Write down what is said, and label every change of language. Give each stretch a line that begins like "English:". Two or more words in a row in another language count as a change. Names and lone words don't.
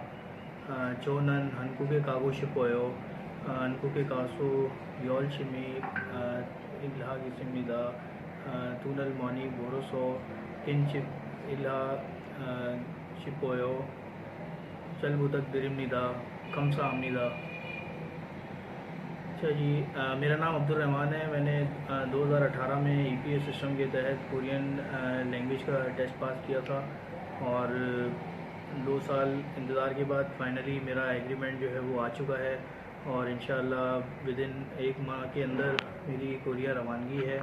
Korean: 저는 한국에 가고 싶어요. 한국에 가서 열심히 일하겠습니다. 돈을 많이 벌어서 kinship 일하 싶어요. 잘 부탁드립니다. 감사합니다.
Hindi: अच्छा जी, मेरा नाम अब्दुल रहमान है। मैंने 2018 में
English: EPS system
Hindi: के तहत
English: Korean language
Hindi: का टेस्ट पास किया था और 2 साल इंतज़ार के बाद फाइनली मेरा एग्रीमेंट जो है वो आ चुका है और इंशाल्लाह
English: with in
Hindi: 1 माह के अंदर मेरी कोरिया रवानगी है।